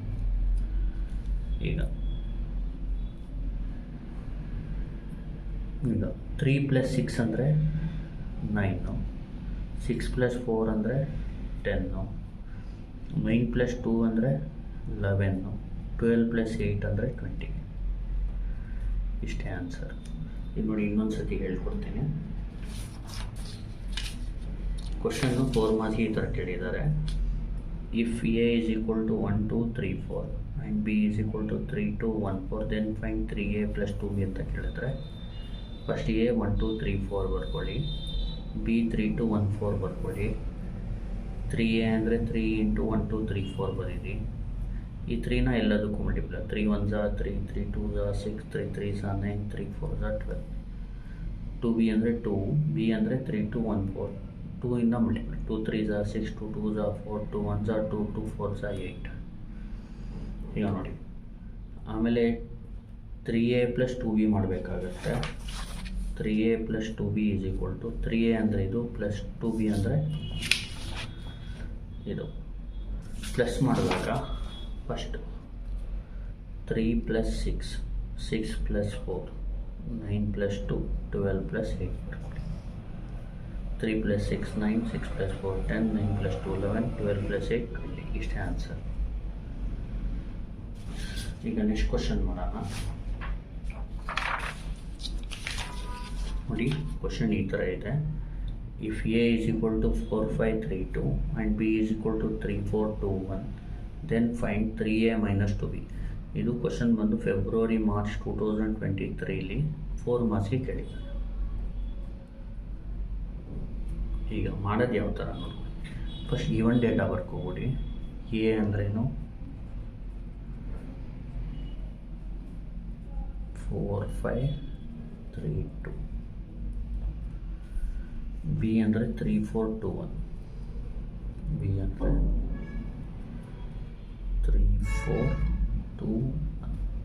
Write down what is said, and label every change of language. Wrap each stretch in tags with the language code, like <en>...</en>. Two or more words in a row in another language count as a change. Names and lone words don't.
<kn>ಈಗ 3 + 6 ಅಂದರೆ 9, 6 + 4 ಅಂದರೆ 10, 9 + 2 ಅಂದರೆ 11, 12 + 8 ಅಂದರೆ 20. ಇಷ್ಟೇ ಆನ್ಸರ್. ಈಗ ನೋಡಿ, ಇನ್ನೊಂದು ಸತಿ ಹೇಳ್ಕೊಡ್ತೀನಿ. ಕ್ವಶನ್ನು 4 ಮಾರ್ಕ್ಸ್ಗೆ ಈ ಥರ ಕೇಳಿದ್ದಾರೆ.</kn> <en>ಇಫ್ A is equal to 1 2 3 4 and B is equal to 3 2 1 4 then find 3A plus 2B</en> <kn>ಅಂತ ಕೇಳಿದ್ರೆ, ಫಸ್ಟ್ A 1 2 3 4 ಬರ್ಕೊಳ್ಳಿ, B 3 2 1 4 ಬರ್ಕೊಳ್ಳಿ. 3A ಅಂದರೆ 3 × 1 2 3 4 ಬರೀರಿ. ಈ 3ನ ಎಲ್ಲದಕ್ಕೂ ಮಲ್ಟಿಪ್ಲೈ.</kn> <en>3 1s are 3, 3 2s are 6, 3 3s are 9, 3 4s are 12.</en> <kn>2B ಅಂದರೆ 2, B ಅಂದರೆ 3 2 1 4, 2 ಇಂದ ಮಲ್ಟಿಪ್ಲೈ.</kn> <en>2 3s are 6, 2 2s are 4, 2 1s are 2, 2 4s are 8.</en> <kn>ಈಗ ನೋಡಿ, ಆಮೇಲೆ 3A plus 2B ಮಾಡಬೇಕಾಗತ್ತೆ.</kn> <en>3A plus 2B is equal to 3A</en> <kn>ಅಂದರೆ ಇದು, ಪ್ಲಸ್ 2B ಅಂದರೆ ಇದು. ಪ್ಲಸ್ ಮಾಡಿದಾಗ ಫಸ್ಟ್ 3 + 6, 6 + 4, 9 + 2, 12 + 8 ಬರ್ಕೊಳ್ಳಿ. 3 + 6 9, 6 + 4 10, 9 + 2 11, 12 + 8 20. ಇಷ್ಟೇ ಆನ್ಸರ್. ಈಗ</kn> <en>next question</en> <kn>ಮಾಡೋಣ. ನೋಡಿ, ಕ್ವಶನ್ ಈ ಥರ ಇದೆ.</kn> <en>if A is equal to 4 5 3 2 and B is equal to 3 4 2 1, then find 3a -- 2b.</en> <kn>ಇದು ಕ್ವಶನ್ ಬಂದು ಫೆಬ್ರವರಿ ಮಾರ್ಚ್ 2023 4 ಮಾರ್ಕ್ಸ್ಗೆ ಕೇಳಿದ್ದಾರೆ. ಈಗ ಮಾಡೋದು ಯಾವ ಥರ ನೋಡ್ಕೊಳ್ಳಿ. ಫಸ್ಟ್</kn> <en>given data</en> <kn>ಬರ್ಕೋಬಿಡಿ. ಎ ಅಂದ್ರೇನು 4 5 3 2, ಬಿ ಅಂದರೆ 3 4 2 1, ಬಿ ಅಂದರೆ 3 4 2 1.</kn>